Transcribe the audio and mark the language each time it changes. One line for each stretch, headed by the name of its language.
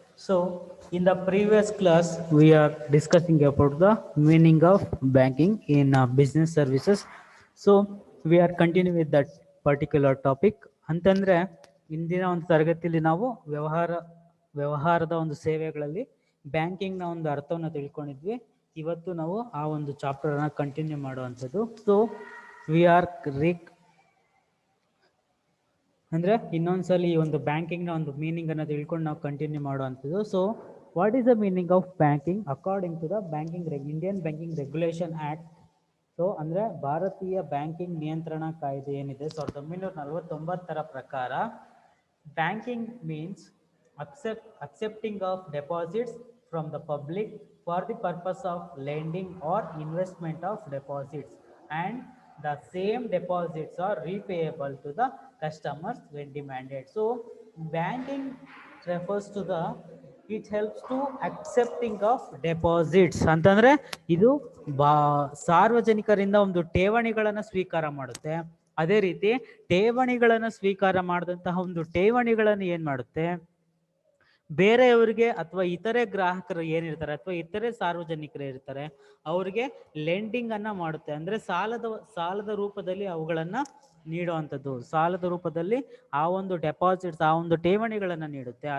English: So, in the previous class, we are discussing about the meaning of banking in business services. So, we are continuing with that particular topic.
Kannada: ಅಂತಂದ್ರೆ ಇಂದಿನ ಒಂದು ತರಗತಿಯಲ್ಲಿ ನಾವು ವ್ಯವಹಾರದ ಒಂದು ಸೇವೆಗಳಲ್ಲಿ ಬ್ಯಾಂಕಿಂಗ್ನ ಒಂದು ಅರ್ಥವನ್ನು ತಿಳ್ಕೊಂಡಿದ್ವಿ. ಇವತ್ತು ನಾವು ಆ ಒಂದು ಚಾಪ್ಟರ್ನ ಕಂಟಿನ್ಯೂ ಮಾಡುವಂಥದ್ದು.
English: so we are
Kannada: ಅಂದರೆ ಇನ್ನೊಂದ್ಸಲಿ ಈ ಒಂದು ಬ್ಯಾಂಕಿಂಗ್ನ ಒಂದು ಮೀನಿಂಗನ್ನು ತಿಳ್ಕೊಂಡು ನಾವು ಕಂಟಿನ್ಯೂ ಮಾಡುವಂಥದ್ದು.
English: So what is the meaning of banking according to the Indian banking regulation act.
Kannada: So ಅಂದರೆ ಭಾರತೀಯ ಬ್ಯಾಂಕಿಂಗ್ ನಿಯಂತ್ರಣ ಕಾಯ್ದೆ ಏನಿದೆ 1949 ಪ್ರಕಾರ
English: Banking means accepting of deposits from the public for the purpose of lending or investment of deposits, and the same deposits are repayable to the customers when demanded. So banking refers to the it helps to accepting of deposits
Kannada: ಅಂತಂದ್ರೆ ಇದು ಸಾರ್ವಜನಿಕರಿಂದ ಒಂದು ಠೇವಣಿಗಳನ್ನು ಸ್ವೀಕಾರ ಮಾಡುತ್ತೆ. ಅದೇ ರೀತಿ ಠೇವಣಿಗಳನ್ನು ಸ್ವೀಕಾರ ಮಾಡಿದಂತಹ ಒಂದು ಠೇವಣಿಗಳನ್ನು ಏನ್ ಮಾಡುತ್ತೆ, ಬೇರೆಯವರಿಗೆ ಅಥವಾ ಇತರೆ ಗ್ರಾಹಕರು ಏನಿರ್ತಾರೆ ಅಥವಾ ಇತರೆ ಸಾರ್ವಜನಿಕರು ಇರ್ತಾರೆ ಅವರಿಗೆ ಲೆಂಡಿಂಗ್ ಅನ್ನ ಮಾಡುತ್ತೆ. ಅಂದ್ರೆ ಸಾಲದ ರೂಪದಲ್ಲಿ ಅವುಗಳನ್ನ ನೀಡುವಂಥದ್ದು, ಸಾಲದ ರೂಪದಲ್ಲಿ ಆ ಒಂದು ಡೆಪಾಸಿಟ್ಸ್ ಆ ಒಂದು ಠೇವಣಿಗಳನ್ನ ನೀಡುತ್ತೆ.